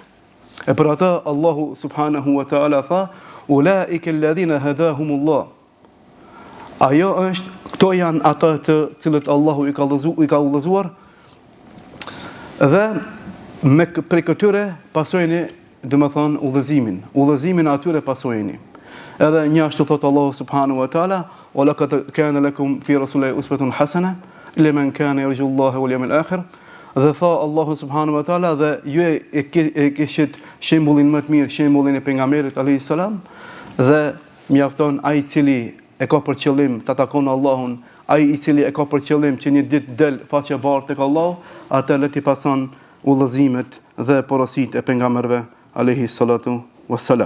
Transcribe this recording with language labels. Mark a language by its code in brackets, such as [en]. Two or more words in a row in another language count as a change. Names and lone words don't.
[sq] E për atë [ar] الله سبحانه وتعالى tha: "أولئك الذين هداهم الله." [sq] Këto janë ata të cilët Allahu i ka udhëzuar, dhe prej këtyre pasojeni, domethënë udhëzimin atyre pasojeni. Edhe një ashtu thot [ar] الله سبحانه وتعالى: "ولقد كان لكم في رسول الله أسوة حسنة لمن كان يرجو الله واليوم الآخر." [sq] Dhe tha [ar] الله سبحانه وتعالى, [sq] dhe ju e kishit shembullin më të mirë, shembullin e pejgamberit [ar] عليه السلام, [sq] dhe mjafton ai i cili e ka për qëllim ta takon Allahun, ai i cili e ka për qëllim që një ditë del faqe bardhë tek Allahu, atë le të pason udhëzimet dhe porositë e pejgamberëve [ar] عليه الصلاة والسلام.